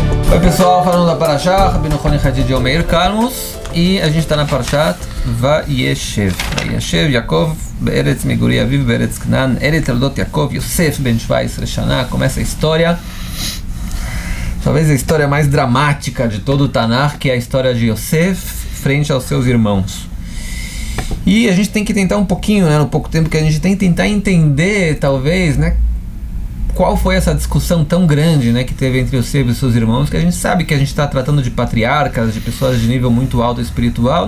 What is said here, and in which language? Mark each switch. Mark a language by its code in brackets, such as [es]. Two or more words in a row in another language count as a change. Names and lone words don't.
[pt] Oi pessoal, falando da Parashá, Rabino Roni Hadid e Meir Kalmus, e a gente está na Parashat Vayeshev. [he] וישב יעקב בארץ מגורי אביו בארץ כנען אלה תולדות יעקב יוסף בן 17 שנה. [pt] Começa a história, talvez a história mais dramática de todo o Tanakh, que é a história de Yosef frente aos seus irmãos. E a gente tem que tentar um pouquinho, no pouco tempo que a gente tem que tentar entender, talvez, qual foi essa discussão tão grande, que teve entre Yosef e seus irmãos, que a gente sabe que a gente está tratando de patriarcas, de pessoas de nível muito alto espiritual.